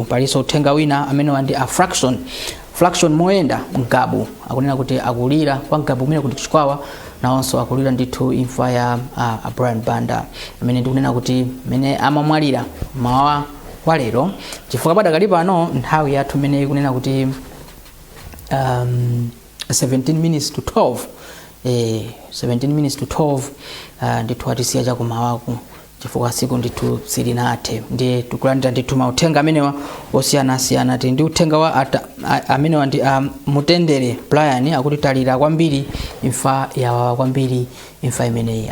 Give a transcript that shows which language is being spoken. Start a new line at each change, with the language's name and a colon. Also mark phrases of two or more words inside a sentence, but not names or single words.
Nyanja: Palinso uthenga wina amene ndi Fraction Moenda Mgabu akunena kuti akulira kwa Mgabu umene kuti chikwawa nawonso akulira ndithu imfa ya Brian Banda amene ndikunena kuti mene amamwalira mawa wa lero chifukwa padakali pano nthawi yathu imene ikunena kuti
English: 17 minutes to 12 17 minutes to 12
Nyanja: ndithu atisiya chakumawaku chifukwa siku ndithu silinathe. Ndiye tikulandira ndithu mauthenga amenewa osiyanasiyana. Ndi uthenga wa amenewa ndi Mutendere Brian akuti talira kwambiri imfa yawawa kwambiri imfa imeneyi.